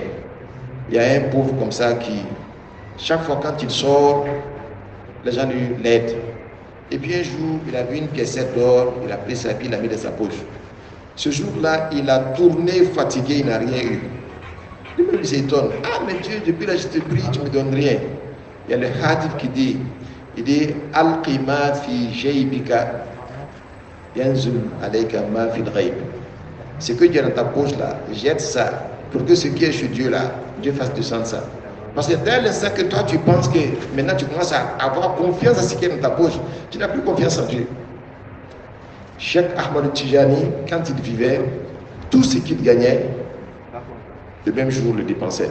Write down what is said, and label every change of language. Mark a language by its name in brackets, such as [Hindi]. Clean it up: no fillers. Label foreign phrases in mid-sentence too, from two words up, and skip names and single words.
[French] Il y a un pauvre comme ça qui, chaque fois quand il sort, les gens lui l'aident. Et puis un jour, il a vu une piècette d'or, il a pris sa vie, il l'a mis dans sa poche. Ce jour-là, il a tourné fatigué, il n'a rien eu. Lui-même, il s'étonne. Ah, mais Dieu, depuis là, je te prie, tu ne me donnes rien. Il y a le hadith qui dit, il dit, [Arabic] القيمة في جيبك ينزل عليك ما في الغيب. [French] Ce que tu as dans ta poche là, jette ça, pour que ce qui est chez Dieu là, Dieu fasse descendre ça. Parce que dès l'instant que toi tu penses que maintenant tu commences à avoir confiance à ce qui est dans ta poche, tu n'as plus confiance en Dieu. Cheikh Ahmad Tijani, quand il vivait, tout ce qu'il gagnait, le même jour le dépensait.